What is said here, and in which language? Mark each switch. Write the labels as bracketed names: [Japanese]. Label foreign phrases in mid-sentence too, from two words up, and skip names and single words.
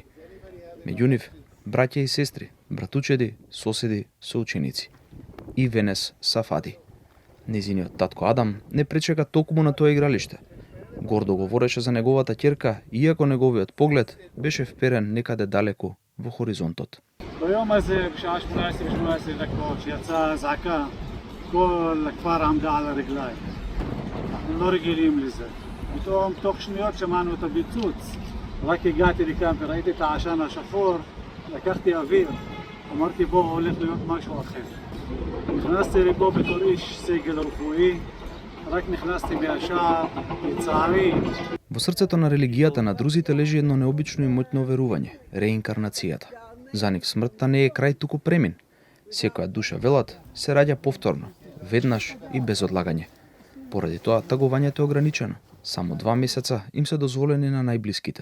[Macedonian] Меѓу нив, браќа и сестри, братучеди, соседи, соученици. И Венес Сафади. Незиниот татко Адам не пречека токму на тоа игралиште. Гордо говореше за неговата ќерка, иако неговиот поглед беше вперен некаде далеко во хоризонтот. [Hebrew] ביום הזה, בשעה 18 דקות, שיצאה אזעקה, כל הכפר עמדה על הרגליים. אנחנו לא רגילים לזה. פתאום תוך שניות שמענו את הפיצוץ. רק הגעתי לכאן וראיתי את העשן השחור, לקחתי אוויר, אמרתי בוא, הולך להיות משהו אחר. נכנסתי לפה בתור איש סגל רפואי, רק נכנסתי מהשער, לצערי. [Macedonian] Во срцето на религијата на друзите лежи едно необично и моќно верување – реинкарнацијата. За нив смртта не е крај, туку премин. Секоја душа, велат, се раѓа повторно, веднаш и без одлагање. Поради тоа, тагувањето е ограничено. Само 2 месеца им се дозволени на најблиските.